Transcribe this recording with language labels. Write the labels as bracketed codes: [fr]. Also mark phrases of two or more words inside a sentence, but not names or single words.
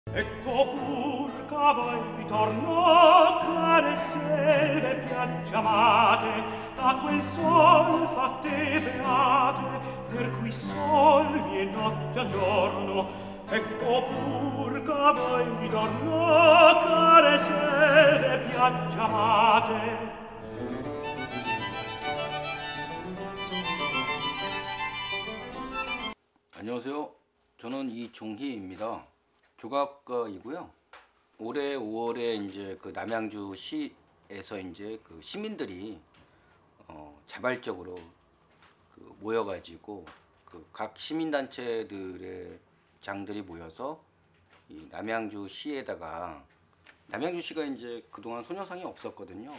[it] Ecco pur che ritorno care selve piaggiamate da quel sol fatte beate per cui solmi e notte a giorno. Ecco pur che ritorno care selve piaggiamate. [ko] 안녕하세요. 저는 이종희입니다. 조각가이고요. 올해 5월에 이제 그 남양주 시에서 이제 그 시민들이 자발적으로 그 모여가지고 그 각 시민단체들의 장들이 모여서 이 남양주 시에다가 남양주시가 이제 그동안 소녀상이 없었거든요.